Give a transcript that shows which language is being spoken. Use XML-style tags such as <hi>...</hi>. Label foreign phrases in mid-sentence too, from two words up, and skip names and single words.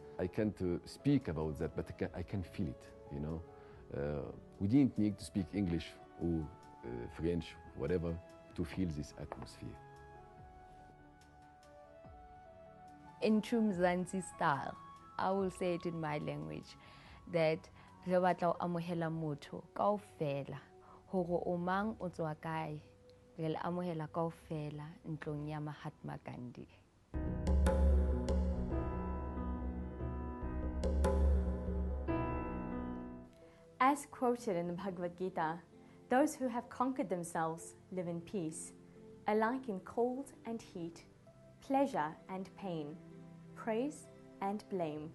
<en>I can't speak about that, but I can feel it, you know. We didn't need to speak English or French, whatever, to feel this atmosphere. In true Mzansi style, I will say it in my language, that</en> <st>re batla ho amohela motho kaofela hore o mang o tswa kae, re le amohela kaofela ntlong ya Mahatma Gandhi.</st> <en>As quoted in the Bhagavad Gita, those who have conquered themselves live in peace, alike in cold and heat, pleasure and pain, praise and blame.</en>